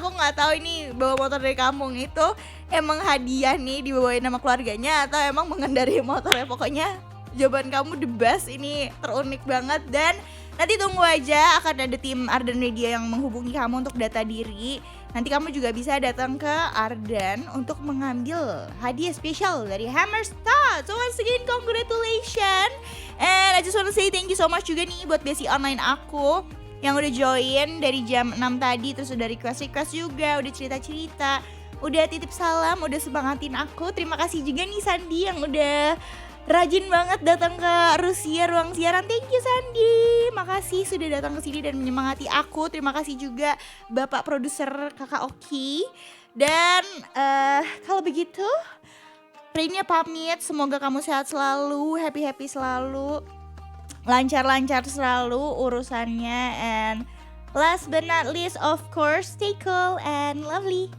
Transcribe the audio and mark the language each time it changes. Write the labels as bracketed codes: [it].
[id] Aku nggak tahu ini bawa motor dari kampung itu emang hadiah nih dibawain sama keluarganya atau emang mengendarai motor ya. Pokoknya jawaban kamu the best, ini terunik banget. Dan nanti tunggu aja, akan ada tim Arden Media yang menghubungi kamu untuk data diri. Nanti kamu juga bisa datang ke Arden untuk mengambil hadiah spesial dari Hammerstad. [en] So once again, congratulations. And I just want to say thank you so much [id] juga nih buat besi online aku yang udah join dari jam 6 tadi. Terus udah request juga, udah cerita-cerita, udah titip salam, udah semangatin aku. Terima kasih juga nih Sandi yang udah rajin banget datang ke Rusia ruang siaran. [en] Thank you [id] Sandi, makasih sudah datang ke sini dan menyemangati aku. Terima kasih juga Bapak produser Kakak Oki. Dan kalau begitu Rainnya pamit, semoga kamu sehat selalu, happy selalu, lancar selalu urusannya. [en] And last but not least, of course, stay cool and lovely.